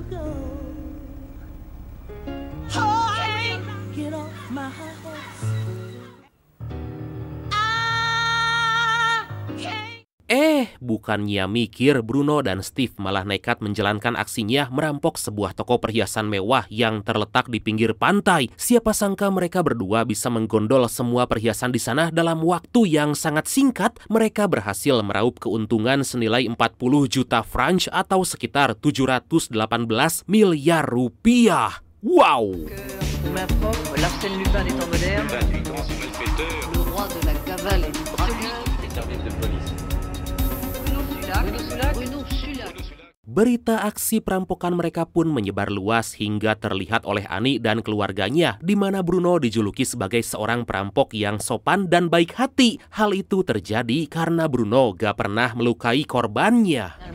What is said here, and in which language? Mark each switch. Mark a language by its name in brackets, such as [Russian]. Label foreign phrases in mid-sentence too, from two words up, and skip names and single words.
[Indonesian] Bukannya mikir, Bruno dan Steve malah nekat menjalankan aksinya merampok sebuah toko perhiasan mewah yang terletak di pinggir pantai. Siapa sangka mereka berdua bisa menggondol semua perhiasan di sana dalam waktu yang sangat singkat. Mereka berhasil meraup keuntungan senilai 40 juta franc atau sekitar 718 miliar rupiah. Wow! [French] L'Arsène Lupin des temps modernes, le roi de la cavale et du braquage. [Indonesian] Berita aksi perampokan mereka pun menyebar luas hingga terlihat oleh Ani dan keluarganya, di mana Bruno dijuluki sebagai seorang perampok yang sopan dan baik hati. Hal itu terjadi karena Bruno gak pernah melukai korbannya.